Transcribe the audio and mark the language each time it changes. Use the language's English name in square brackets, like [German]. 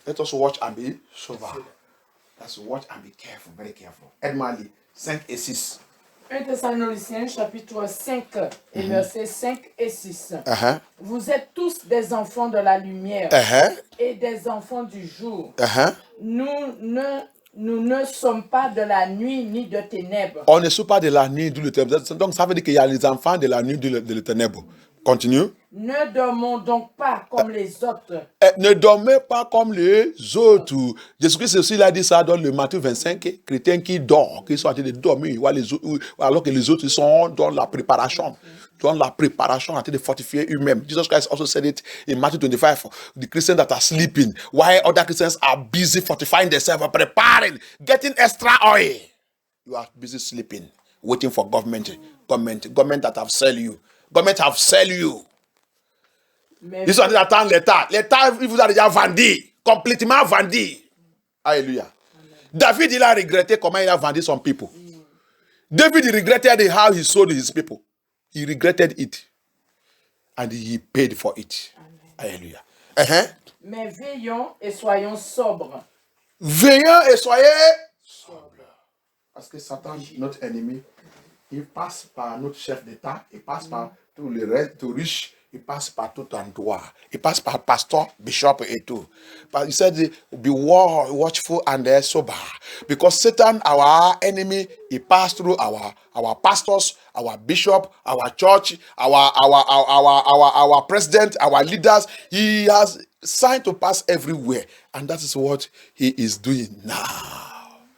[English] Let us watch and be sober. Let's watch and be careful, very careful. [French] Edmali, 5 et 6. 1 Thessaloniciens chapitre 5 et versets 5 et 6. Vous êtes tous des enfants de la lumière et des enfants du jour. Nous ne sommes pas de la nuit ni de ténèbres. On ne sort pas de la nuit, d'où le ténèbre. Donc ça veut dire qu'il y a les enfants de la nuit, de le ténèbre. Continue. Ne dormons donc pas comme les autres. Ne dormez pas comme les autres. Jésus-Christ aussi il a dit ça dans le Matthieu 25. Chrétiens qui dorment, qui sont en train de dormir, alors que les autres sont dans la préparation. Dans la préparation, en train de fortifier eux-mêmes. [English] Jesus Christ also said it in Matthew 25. The Christians that are sleeping, while other Christians are busy fortifying themselves, preparing, getting extra oil. You are busy sleeping, waiting for government that have sell you. Government have sell you. [French] Ils sont en train d'attendre l'État. L'État, il vous a déjà vendu. Complètement vendu. Alléluia. David, il a regretté comment il a vendu son people. [English] David, he regretted how he sold his people. He regretted it. And he paid for it. Alléluia. [French] Mais veillons et soyons sobres. Veillons et soyez sobres. Parce que Satan, notre ennemi, il passe par notre chef d'État, il passe par tous les restes, tous riches, il passe par tout endroit. Il passe par pasteur, bishop et tout. [English] But he said, be watchful and sober. Because Satan, our enemy, he passed through our pastors, our bishop, our church, our president, our leaders. He has signed to pass everywhere. And that is what he is doing now.